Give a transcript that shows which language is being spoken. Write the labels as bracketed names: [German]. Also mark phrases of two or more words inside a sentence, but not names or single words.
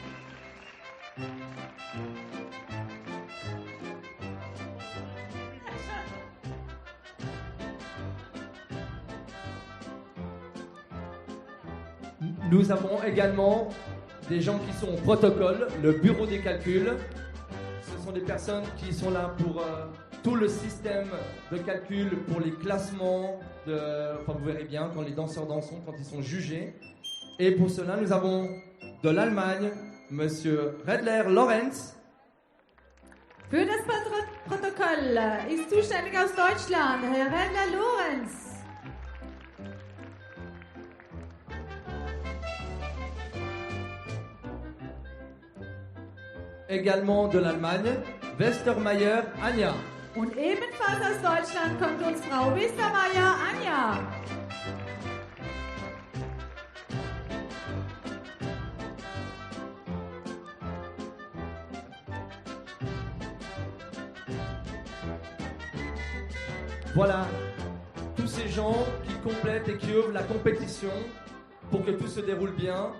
[French] Nous avons également des gens qui sont au protocole, le bureau des calculs. Ce sont des personnes qui sont là pour tout le système de calcul, pour les classements, enfin vous verrez bien quand les danseurs dansent, quand ils sont jugés. Et pour cela, nous avons de l'Allemagne, Monsieur Redler Lorenz. [German] Für das Protokoll ist zuständig aus Deutschland, Herr Redler Lorenz. [French] Également de l'Allemagne, Westermeier Anja. [German] Und ebenfalls aus Deutschland kommt uns Frau Westermeier Anja. [French] Voilà, tous ces gens qui complètent et qui ouvrent la compétition pour que tout se déroule bien.